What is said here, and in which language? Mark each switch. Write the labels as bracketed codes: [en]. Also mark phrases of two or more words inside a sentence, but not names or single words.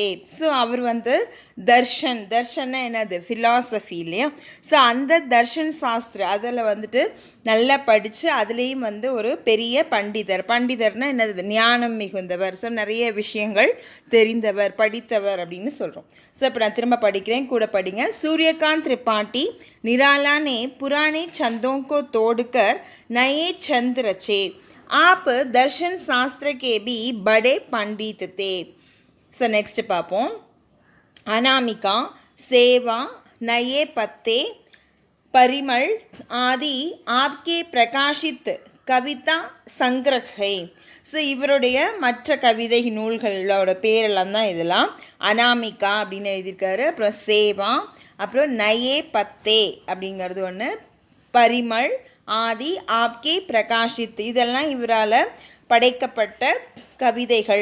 [ta] ஸோ அவர் வந்து தர்ஷன்னா என்னது, ஃபிலாசபி இல்லையா. ஸோ அந்த தர்ஷன் சாஸ்திர அதில் வந்துட்டு நல்லா படித்து அதுலேயும் வந்து ஒரு பெரிய பண்டிதர்னால் என்னது, ஞானம் மிகுந்தவர். ஸோ நிறைய விஷயங்கள் தெரிந்தவர், படித்தவர் அப்படின்னு சொல்கிறோம். ஸோ இப்போ நான் திரும்ப படிக்கிறேன், கூட படிங்க. [hi] सूर्यकांत त्रिपाठी निराला ने पुराने छंदों को तोड़कर नए छंद रचे. आप दर्शन शास्त्र के भी बड़े पंडित थे. [en] so next [ta] பார்ப்போம். [hi] अनामिका, सेवा, नए पत्ते, परिमल आदि आपके प्रकाशित कविता संग्रह है. [ta] ஸோ இவருடைய மற்ற கவிதை நூல்களோட பேரெல்லாம் தான் இதெல்லாம். அனாமிகா அப்படின்னு எழுதியிருக்காரு, அப்புறம் சேவா, அப்புறம் நயே பத்தே அப்படிங்கிறது ஒன்று, பரிமல், ஆதி, [hi] आपके प्रकाशित, [ta] இதெல்லாம் இவரால் படைக்கப்பட்ட கவிதைகள்.